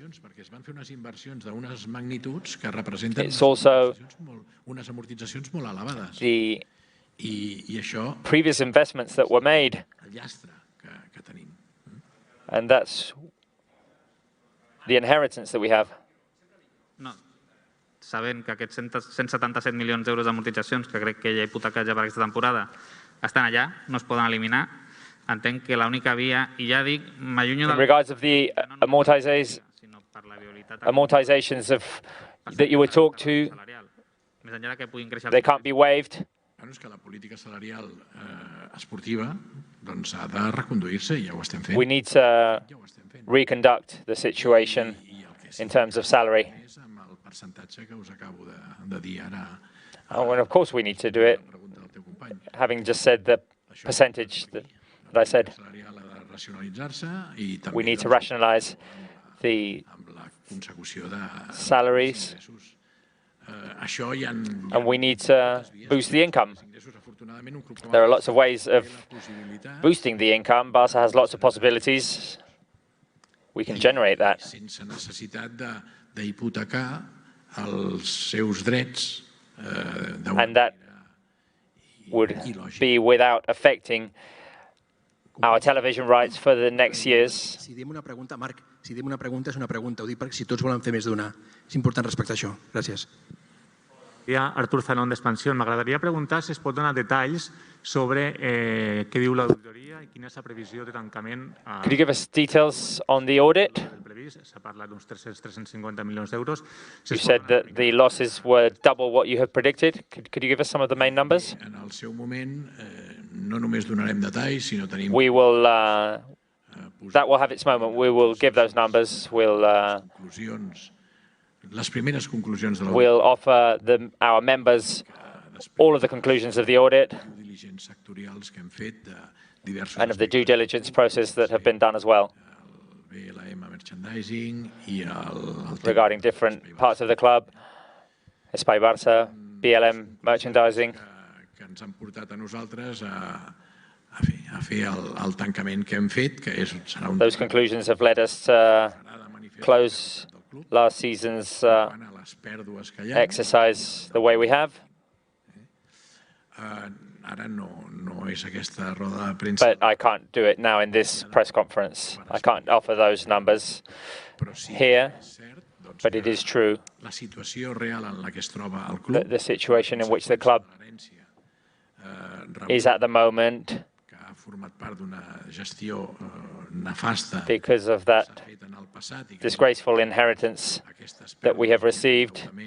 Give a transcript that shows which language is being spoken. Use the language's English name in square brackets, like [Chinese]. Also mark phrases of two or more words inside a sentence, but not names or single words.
[English] It's also the previous investments that were made. And that's the inheritance that we have. [Catalan] No. Sabent que aquests 177 milions d'euros d'amortitzacions, que crec que hi ha hipotecats ja per aquesta temporada, estan allà, no es poden eliminar. Entenc que l'única via, i ja dic, m'allunyo [English] in regards of the amortizations that you would talk to, they can't be waived. [Catalan] És que la política salarial esportiva ha de reconduir-se i ja ho estem fent. [English] We need to reconduct the situation in terms of salary. [Catalan] El percentatge que us acabo de dir ara. [English] Oh, and of course we need to do it. Having just said the percentage that I said, we need to rationalize the salaries, and we need to boost the income. There are lots of ways of boosting the income. Barça has lots of possibilities. We can generate that. [Catalan] Sense necessitat d'hipotecar els seus drets. [English] And that would be without affecting our television rights for the next years. [Catalan] Si diem una pregunta, Marc, si diem una pregunta és una pregunta. Ho dic perquè si tots volen fer més d'una. És important respecte a això. Gràcies. Artur Zanón d'Expansión. M'agradaria preguntar si es pot donar detalls sobre què diu l'auditoria i quina és la previsió de tancament. [English] Could you give us details on the audit? [Catalan] S'ha parlat d'uns 350 milions d'euros. [English] You said that the losses were double what you have predicted. Could you give us some of the main numbers? [Catalan] En el seu moment, no només donarem detalls, sinó tenim... [English] We will, that will have its moment. We will give those numbers. We'll offer our members all of the conclusions of the audit and of the due diligence process that have been done as well regarding different parts of the club, Espai Barça, BLM merchandising. [Catalan] Que ens han portat a nosaltres a fer el tancament que hem fet, que serà un... [English] Those conclusions have led us to close last season's exercise the way we have. But I can't do it now in this press conference. I can't offer those numbers here, but it is true that the situation in which the club is at the moment, because of that disgraceful inheritance that we have received